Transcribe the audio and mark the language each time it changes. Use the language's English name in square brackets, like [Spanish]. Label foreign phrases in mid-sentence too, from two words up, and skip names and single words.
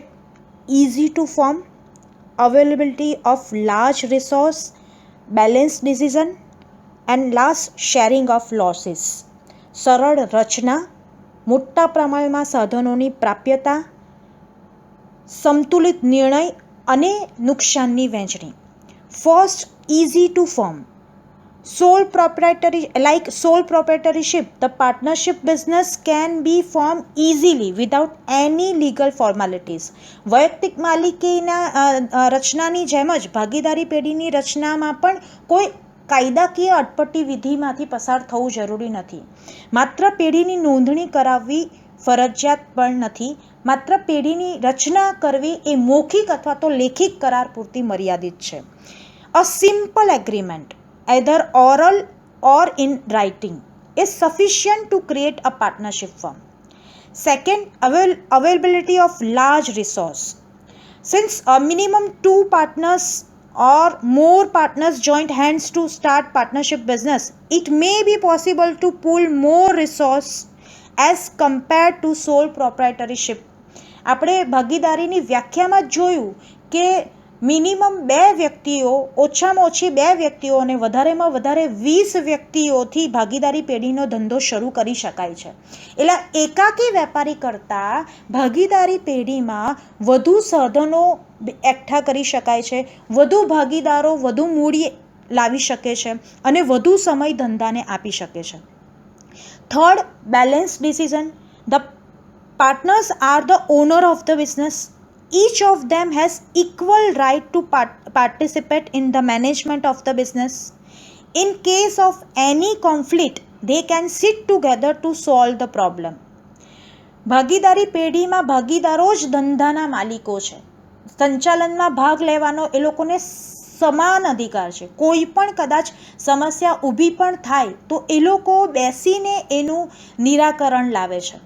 [English] easy to form, availability of large resource, balance decision and last sharing of losses. [Gujarati] સરળ રચના, મોટા પ્રમાણમાં સાધનોની પ્રાપ્યતા, સંતુલિત નિર્ણય અને નુકસાનની વહેંચણી. [English] first, easy to form. Sole proprietorship, the partnership business can be formed easily without any legal formalities. [Gujarati] વૈયક્તિક માલિકીના રચનાની જેમ જ ભાગીદારી પેઢીની રચનામાં પણ કોઈ કાયદાકીય અટપટી વિધિમાંથી પસાર થવું જરૂરી નથી. માત્ર પેઢીની નોંધણી કરાવવી ફરજિયાત પણ નથી. માત્ર પેઢીની રચના કરવી એ મૌખિક અથવા તો લેખિક કરાર પૂરતી મર્યાદિત છે. [English] A simple agreement, either oral or in writing, is sufficient to create a partnership firm. Second, availability of large resource. Since a minimum 2 partners or more partners joined hands to start partnership business, it may be possible to pool more resource as compared to sole proprietorship. [Gujarati] આપણે ભાગીદારીની વ્યાખ્યામાં જોયું કે મિનિમમ 2 વ્યક્તિઓ, ઓછામાં ઓછી 2 વ્યક્તિઓ અને વધારેમાં વધારે 20 વ્યક્તિઓથી ભાગીદારી પેઢીનો ધંધો શરૂ કરી શકાય છે. એટલે એકાકી વેપારી કરતાં ભાગીદારી પેઢીમાં વધુ સાધનો એકઠા કરી શકાય છે, વધુ ભાગીદારો વધુ મૂડી લાવી શકે છે અને વધુ સમય ધંધાને આપી શકે છે. [English] third, balance decision. ધ partners are the owner of the business. Each of them has equal right to participate in the management of the business. In case of any conflict, they can sit together to solve the problem. [Gujarati] ભાગીદારી પેઢીમાં ભાગીદારો જ ધંધાના માલિકો છે. સંચાલનમાં ભાગ લેવાનો એ લોકોને સમાન અધિકાર છે. કોઈ પણ કદાચ સમસ્યા ઊભી પણ થાય તો એ લોકો બેસીને એનું નિરાકરણ લાવે છે.